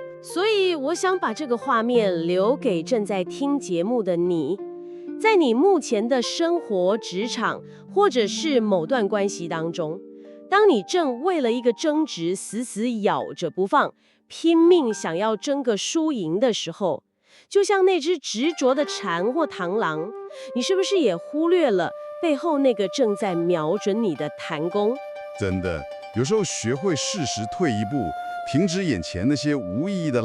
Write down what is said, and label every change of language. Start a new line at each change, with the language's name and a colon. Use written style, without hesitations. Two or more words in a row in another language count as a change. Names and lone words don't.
Chinese: 所以我想把這個畫面留給正在聽節目的你，在你目前的生活、職場，或者是某段關係當中，當你正為了一個爭執死死咬着不放，拼命想要爭個輸贏的時候，就像那隻執着的蟬或螳螂，你是不是也忽略了背後那個正在瞄準你的彈弓？真的，有時候學會適時退一步，停止眼前那些無意義的